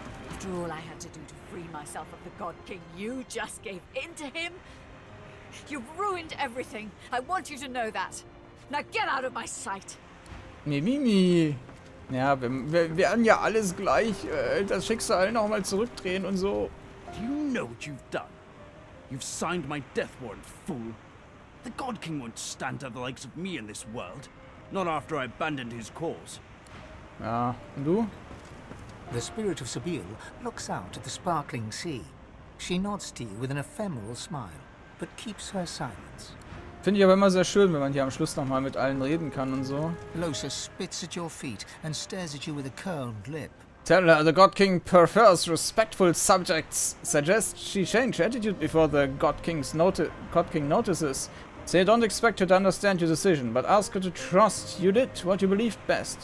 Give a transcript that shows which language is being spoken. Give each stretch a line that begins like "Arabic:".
English: After all I had to do to free myself of the God King, you just gave in to him? You've ruined everything. I want you to know that. Now get out of my sight. Mimimi.
German: Ja, wir werden ja alles gleich das Schicksal nochmal zurückdrehen und so.
English: Do you know what you've done? You've signed my death warrant, fool. The God King won't stand to the likes of me in this world. Not after I abandoned his cause.
German: Ja, und du?
English: The spirit of Sabine looks out at the sparkling sea. She nods to you with an ephemeral smile, but keeps her silence.
German: Finde ich aber immer sehr schön, wenn man hier am Schluss nochmal mit allen reden kann und so.
English: Lohse spits at your feet and stares at you with a curled lip. Tell her the God King prefers respectful subjects. Suggest she change attitude before the God King notices. Say don't expect her to understand your decision, but ask her to trust you did what you believed best.